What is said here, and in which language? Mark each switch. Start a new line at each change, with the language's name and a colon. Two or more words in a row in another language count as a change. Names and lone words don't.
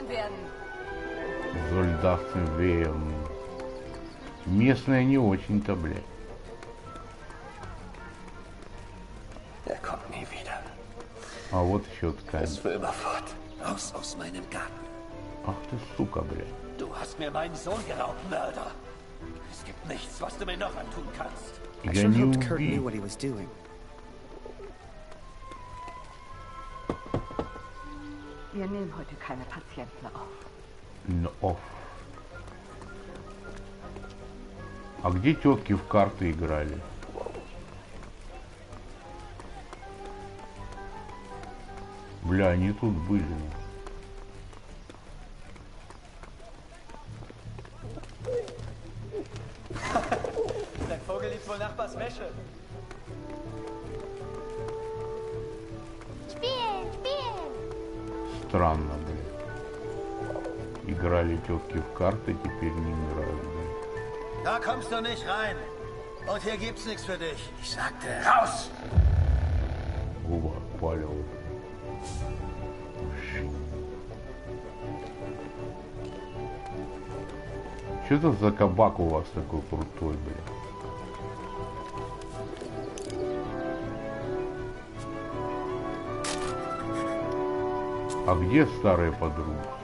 Russian: Зольдастен веем. Местная не очень-то, блядь. А вот еще ткань. Ах ты, сука, блядь.
German: Du hast mir meinen Sohn geraubt, Mörder. Es gibt nichts, was du mir noch antun kannst.
English: I sure hoped Kurt knew what he was doing.
German: Wir nehmen heute keine Patienten auf.
English: No.
Russian: А где тетки в карты играли? Бля, они тут были.
German: Dein Vogel liebt wohl Nachbars Wäsche.
Russian: Странно, блядь. Играли тетки в карты, теперь не играют, блядь.
German: Da kommst du nicht rein. Und hier gibt's nichts für dich. Ich sagte, raus!
Russian: Губа палил. Что это за кабак у вас такой крутой, блядь? А где старые подруги?